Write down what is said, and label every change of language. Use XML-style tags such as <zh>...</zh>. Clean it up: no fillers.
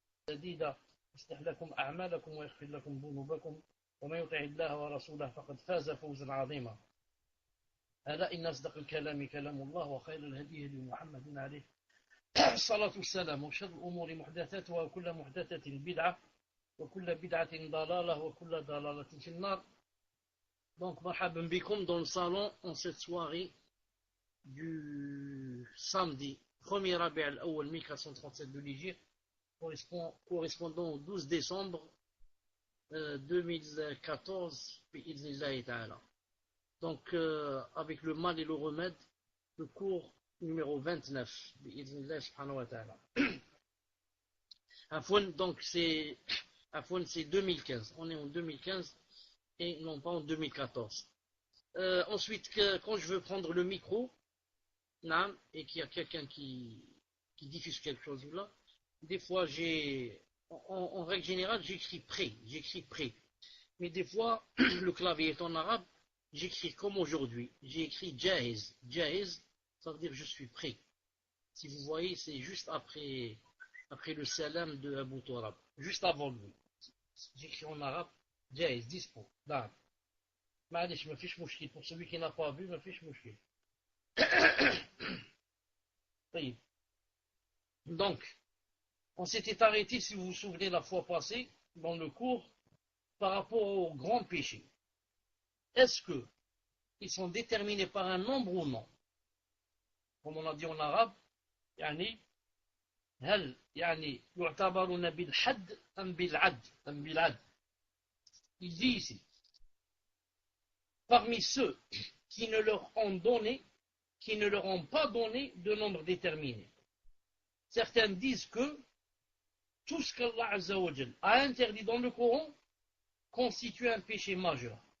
<ar>سديدا يصلح لكم أعمالكم ويغفر لكم ذنوبكم ومن يطع الله ورسوله فقد فاز فوزا عظيما ألا إن أصدق الكلام كلام الله وخير الهدي هدي محمد عليه الصلاة والسلام وشر الأمور محدثاتها وكل محدثة بدعة وكل بدعة ضلالة وكل ضلالة في النار.</ar> <fr>Donc,</fr> <ar>مرحبا بكم</ar> <fr>dans le salon en cette soirée du samedi 1er Rabi' al-Awwal 1437 de l'Hégire, correspondant au 12 décembre 2014 bi'idhnillahi ta'ala. Donc, avec le mal et le remède, le cours numéro 29 bi'idhnillahi subhanahu wa ta'ala. Donc c'est 2015, on est en 2015 et non pas en 2014. Ensuite, quand je veux prendre le micro et qu'il y a quelqu'un qui diffuse quelque chose là, des fois en règle générale j'écris prêt, mais des fois le clavier est en arabe, j'écris comme aujourd'hui, j'ai écrit jahiz, ça veut dire je suis prêt. Si vous voyez, c'est juste après le salam de Abu Turab, juste avant lui. J'écris en arabe, jahiz, dispo, d'arabe.</fr> <ar>معلش ما فيش مشكل,</ar> <fr>pour celui qui n'a pas vu,</fr> <ar>ما فيش مشكل.</ar> <fr>Donc, on s'était arrêté, si vous vous souvenez, la fois passée, dans le cours, par rapport aux grands péchés. Est-ce qu'ils sont déterminés par un nombre ou non? Comme on a dit en arabe,</fr> <ar>يعني هل يعني يعتبرون بالحد أم بالعد.</ar> <fr>Il dit ici, parmi ceux qui ne leur ont pas donné de nombre déterminé. Certains disent que tout ce qu'Allah Azza wa Jal a interdit dans le Coran constitue un péché majeur.</fr>